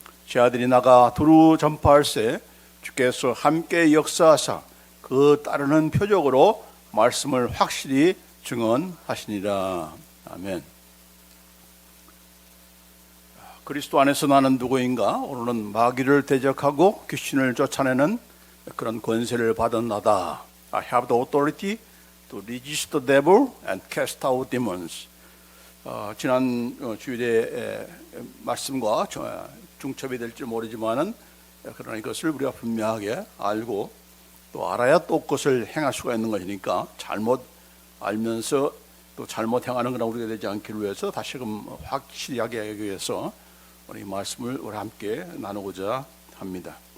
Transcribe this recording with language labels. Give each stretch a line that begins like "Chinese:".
Korean: 제 아들이 나가 두루 전파할세 주께서 함께 역사하사 그 따르는 표적으로 말씀을 확실히 증언하시니라. 아멘. 그리스도 안에서 나는 누구인가? 오늘은 마귀를 대적하고 귀신을 쫓아내는 그런 권세를 받은 나다.
English: I have the authority to resist the devil and cast out demons.
Korean: 지난 주일의 말씀과 중첩이 될지 모르지만은 그러나 이것을 우리가 분명하게 알고 또 알아야 또 그것을 행할 수가 있는 것이니까 잘못 알면서 또 잘못 행하는 그런 우리가 되지 않기를 위해서 다시금 확실히 하기 위해서 우리 말씀을 우리 함께 나누고자 합니다.